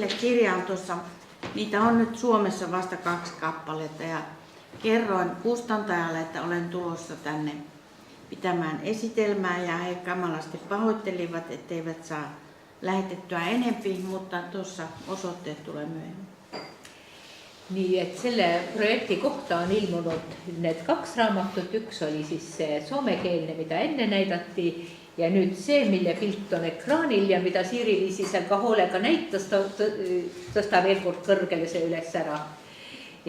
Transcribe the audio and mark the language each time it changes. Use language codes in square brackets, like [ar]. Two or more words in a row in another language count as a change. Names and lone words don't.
[fi] Kirja on tuossa, niitä on nyt Suomessa vasta 2 kappaletta ja kerroin kustantajalle, että olen tulossa tänne pitämään esitelmää ja he kamalasti pahoittelivat, etteivät saa lähetettyä enempi, mutta tuossa osoitteet tulee myöhemmin. [et] Nii et selle projekti kohta on ilmunud need 2 raamatut, üks oli siis see soomekeelne, mida enne näidati ja nüüd see, mille pilt on ekraanil ja mida Siiri-Liisi seal ka hoolega näitas, tõsta veel kord kõrgele see üles ära.